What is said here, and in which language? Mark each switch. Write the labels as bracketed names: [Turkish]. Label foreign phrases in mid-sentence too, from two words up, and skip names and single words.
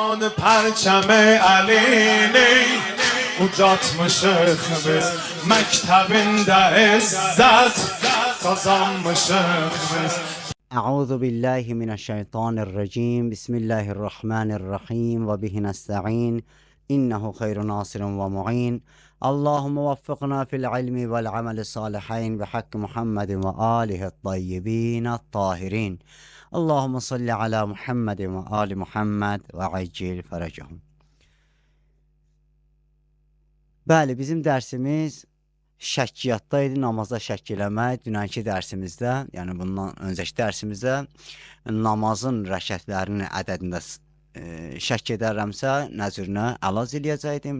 [Azerbaijani] پرچم علی ucatmışıq biz məktəbində izzət qazanmışıq biz. [Arabic] أعوذ بالله من الشيطان الرجيم بسم الله الرحمن الرحيم وبه نستعين إنه خير ناصر ومعين اللهم وفقنا في العلم والعمل الصالحين بحق محمد وآله الطيبين الطاهرين اللهم صل على محمد وآل محمد وعجل فرجهم. [Azerbaijani] Bəli, bizim dərsimiz şəkkiyatda idi, namazda şəkk eləmək. Dünənki dərsimizdə, yəni bundan öncəki dərsimizdə namazın rəkətlərinin ədədində şəkk edərəmsə, nəzrinə əlac eləyəcəkdim.